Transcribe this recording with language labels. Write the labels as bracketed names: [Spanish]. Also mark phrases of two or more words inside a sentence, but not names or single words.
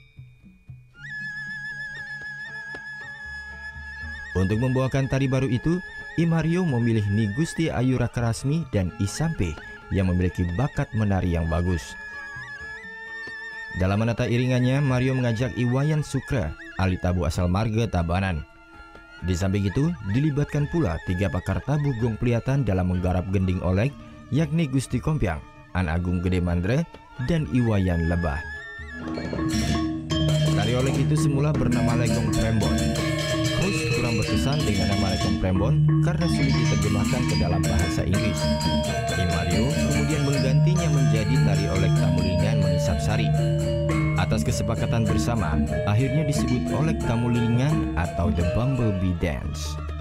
[Indonesian] Untuk membawakan tari baru itu, I Mario memilih Ni Gusti Ayu Rakarasmi dan I Sampe yang memiliki bakat menari yang bagus. Dalam menata iringannya, Mario mengajak I Wayan Sukra, ahli tabu asal marga Tabanan. Di samping itu, dilibatkan pula 3 pakar tabu gong pelihatan dalam menggarap gending olek, yakni Gusti Kompiang, An Agung Gede Mandra, dan I Wayan Lebah. Tari olek itu semula bernama Legong Prembon. Coast kurang berkesan dengan nama Legong Prembon karena sulit diterjemahkan ke dalam bahasa Inggris. I Mario kemudian menggantinya menjadi tari olek tamu lilingan mengisap sari. Atas kesepakatan bersama, akhirnya disebut olek tamu lilingan atau The Bumblebee Dance.